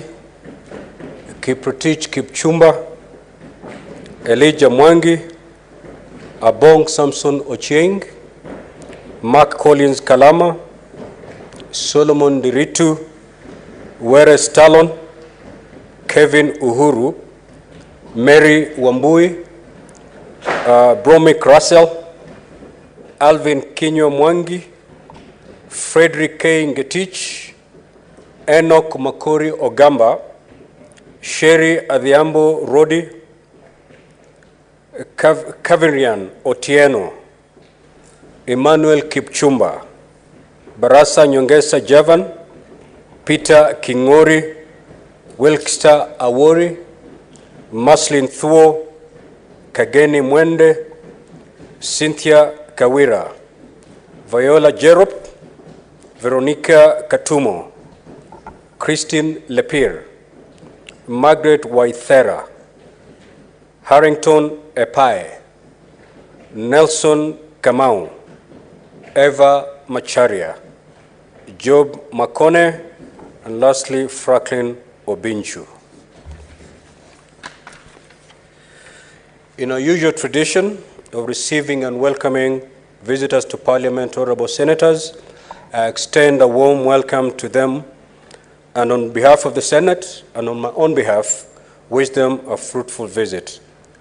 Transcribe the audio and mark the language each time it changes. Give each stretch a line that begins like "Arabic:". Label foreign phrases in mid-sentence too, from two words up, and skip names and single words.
English: Kiprotich Kipchumba, Elijah Mwangi, Abong Samson Ochieng, Mark Collins Kalama, Solomon Diritu, Were Stallon, Kevin Uhuru, Mary Wambui, Bromik Russell, Alvin Kinyo Mwangi, Frederick K. Ngetich, Enoch Makori Ogamba, Sherry Adhiambo Rodi, Kavirian Otieno, Emmanuel Kipchumba, Barasa Nyongesa Javan, Peter Kingori, Wilkster Awori, Maslin Thuo, Kageni Mwende, Cynthia Kawira, Viola Jerop, Veronica Katumo, Christine Lepire, Margaret Waithera, Harrington Epai, Nelson Kamau, Eva Macharia, Job Makone, and lastly Franklin Obinchu. In our usual tradition of receiving and welcoming visitors to Parliament, honorable senators, I extend a warm welcome to them, and on behalf of the Senate and on my own behalf, wish them a fruitful visit.